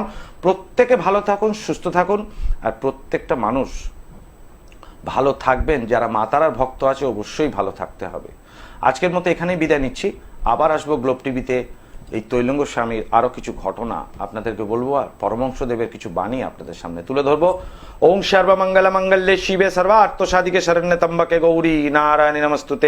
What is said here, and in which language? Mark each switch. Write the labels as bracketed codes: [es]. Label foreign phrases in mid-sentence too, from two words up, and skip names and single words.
[bn] প্রত্যেকে ভালো থাকুন, সুস্থ থাকুন, আর প্রত্যেকটা মানুষ ভালো থাকবেন। যারা মা তারার ভক্ত আছে অবশ্যই ভালো থাকতে হবে। আজকের মতো এখানেই বিদায় নিচ্ছি। আবার আসবো গ্লোব টিভিতে, এই তৈলঙ্গ স্বামীর আরো কিছু ঘটনা আপনাদেরকে বলবো, আর পরমহংসদেবের কিছু বাণী আপনাদের সামনে তুলে ধরবো। [sa] ওম সর্বমঙ্গল মঙ্গলে শিবে সর্বার্থ সাধিকে শরণ্যে ত্র্যম্বকে গৌরী নারায়ণী নমস্তুতে।